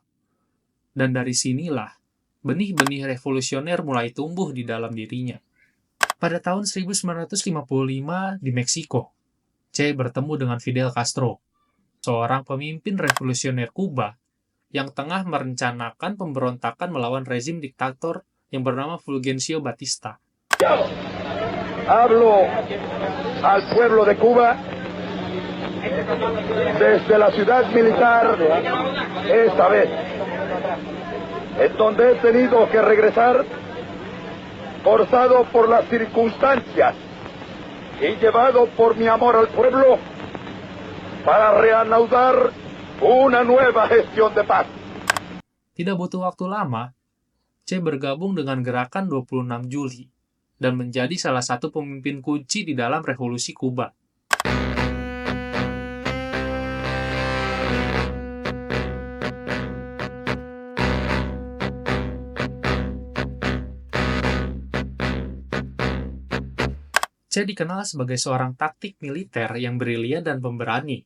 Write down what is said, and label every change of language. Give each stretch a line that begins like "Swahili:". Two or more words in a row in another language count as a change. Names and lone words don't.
Indonesian: Dan dari sinilah, benih-benih revolusioner mulai tumbuh di dalam dirinya. Pada tahun 1955 di Meksiko, Che bertemu dengan Fidel Castro, seorang pemimpin revolusioner Kuba yang tengah merencanakan pemberontakan melawan rezim diktator yang bernama Fulgencio Batista.
Spanish: Hablo al pueblo de Cuba desde la ciudad militar esta vez, en donde he tenido que regresar forzado por las circunstancias y llevado por mi amor al pueblo para reanudar una nueva gestión de paz.
Indonesian: Tidak butuh waktu lama, Che bergabung dengan gerakan 26 Juli dan menjadi salah satu pemimpin kunci di dalam revolusi Kuba. Che dikenal sebagai seorang taktik militer yang brilian dan pemberani.